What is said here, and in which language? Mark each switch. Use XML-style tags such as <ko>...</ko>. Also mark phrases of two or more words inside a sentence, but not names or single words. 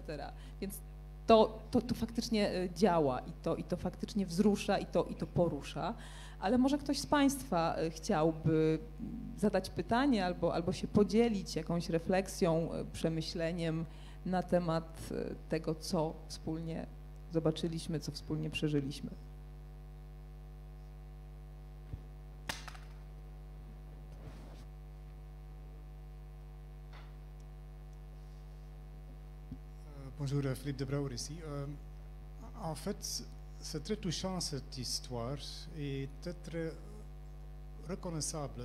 <pl>Więc to faktycznie działa i to faktycznie wzrusza i to porusza. Ale może ktoś z Państwa chciałby zadać pytanie albo się podzielić jakąś refleksją, przemyśleniem na temat tego, co wspólnie zobaczyliśmy, co wspólnie przeżyliśmy.</pl> <fr>Bonjour, Philippe de Brouwer ici. En fait, c'est très touchant cette histoire et très reconnaissable.</fr>